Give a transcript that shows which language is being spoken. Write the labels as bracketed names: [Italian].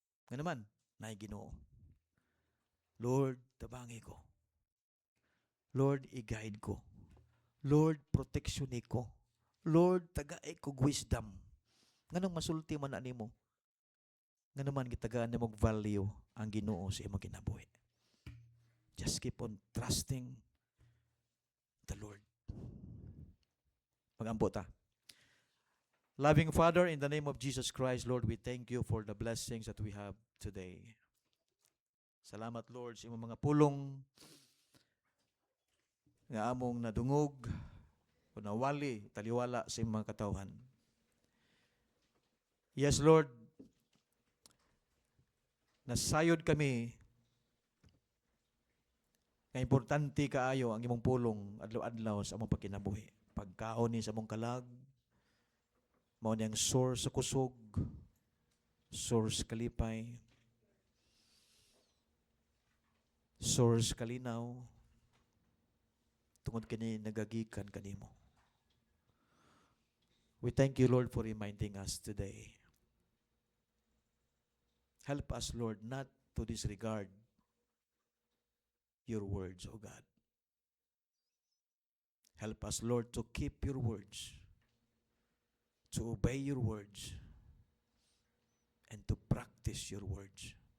[Cebuano] Nga naman, naay Ginoo. Lord, tabangi ko. Lord, i-guide ko. Lord, protection ko. Lord, tagaay ko wisdom. Nganong masulti man na nimo? Nga naman gitagaan nimo value ang Ginoo sa imong kinabuhi. [English] Just keep on trusting the Lord. [Cebuano] Mag-ampo ta. [English] Loving Father, in the name of Jesus Christ, Lord, we thank you for the blessings that we have today. [Cebuano] Salamat, Lord, sa imong mga pulong nga among nadungog o nawali, taliwala sa imong mga katawhan. Yes, Lord, nasayod kami nga importante kaayo ang imong pulong adlaw-adlaw sa among pagkinabuhi. Pagkaon ni sa among kalag, mao ni ang source sa kusog, source kalipay, source kalinaw, tungod kini nagagikan kanimo. [English] We thank you, Lord, for reminding us today. Help us, Lord, not to disregard your words, O God. Help us, Lord, to keep your words, to obey your words, and to practice your words.